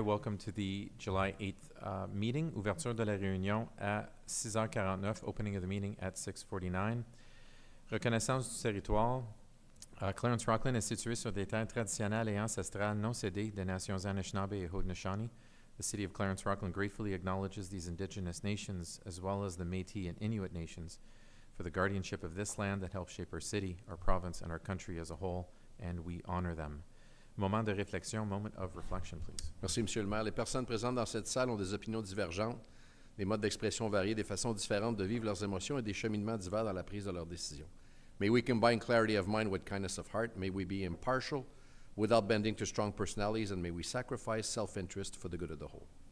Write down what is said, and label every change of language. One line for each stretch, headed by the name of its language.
English: Welcome to the July 8th meeting.
French: Ouverture de la réunion à 6h49.
English: Opening of the meeting at 6:49.
French: Reconnaissance du territoire. Clarence-Rockland est situé sur des terres traditionnelles et ancestrales non cédées des nations Anishinaabe et Haudenosaunee.
English: The city of Clarence-Rockland gratefully acknowledges these indigenous nations as well as the Métis and Inuit nations for the guardianship of this land that helps shape our city, our province, and our country as a whole, and we honor them.
French: Moment de réflexion,
English: moment of reflection, please.
French: Merci, Monsieur le maire. Les personnes présentes dans cette salle ont des opinions divergentes, des modes d'expression variés, des façons différentes de vivre leurs émotions et des cheminements divers dans la prise de leurs décisions.
English: May we combine clarity of mind with kindness of heart. May we be impartial without bending to strong personalities, and may we sacrifice self-interest for the good of the whole.